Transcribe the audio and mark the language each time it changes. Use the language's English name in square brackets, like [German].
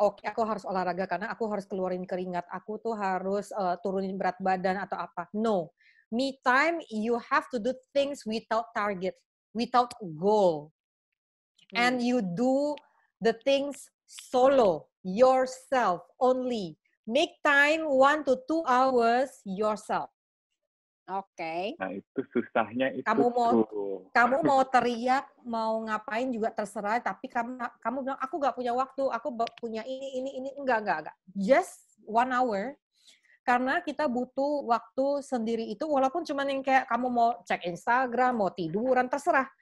[Indonesian] Oke, aku harus olahraga karena aku harus keluarin keringat. Aku tuh harus turunin berat badan atau apa. [English] No. Me time, you have to do things without target, without goal. And you do the things solo, yourself only. Make time 1 to 2 hours yourself. [Indonesian] Oke. Nah, itu susahnya itu. Kamu mau teriak, mau ngapain juga terserah, tapi kamu bilang aku nggak punya waktu, aku punya ini enggak. [English] Just 1 hour. [Indonesian] karena kita butuh waktu sendiri itu, walaupun cuma yang kayak kamu mau cek Instagram, mau tiduran, terserah.